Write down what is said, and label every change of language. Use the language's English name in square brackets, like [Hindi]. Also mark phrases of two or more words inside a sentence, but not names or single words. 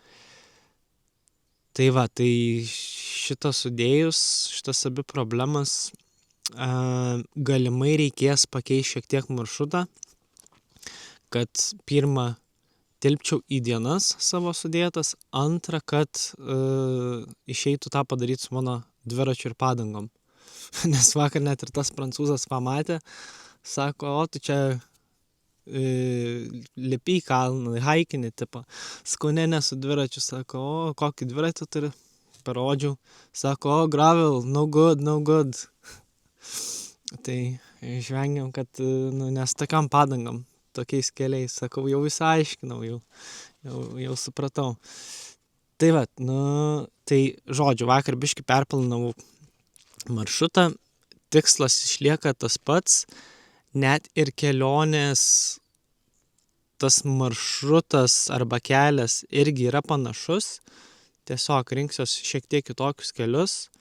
[Lithuanian] Tai va, tai šitas sudėjus, šitas abi problemas, galimai reikės pakeisti šiek tiek maršrutą, kad pirmą tilpčiau į dienas savo sudėtas, antrą, kad išeitų tą padaryti su mano dviračiu ir padangom. Nes vakar net ir tas prancūzas pamatė, sako, o tu čia lipi į kalną, haikinį tipą. Sakau, ne, su dviračiu, sako, o kokį dviratį turi, parodžiau, sako, o gravel, [English] no good. [Lithuanian] Tai išvengiam, kad, nes tokiam padangam, tokiais keliais, sakau, jau išsiaiškinau, jau supratau. Tai va, tai žodžiu, vakar biškį perplanavau maršrutą, tikslas išlieka tas pats, net ir kelionės tas maršrutas arba kelias irgi yra panašus, tiesiog rinksiuos šiek tiek kitokius kelius,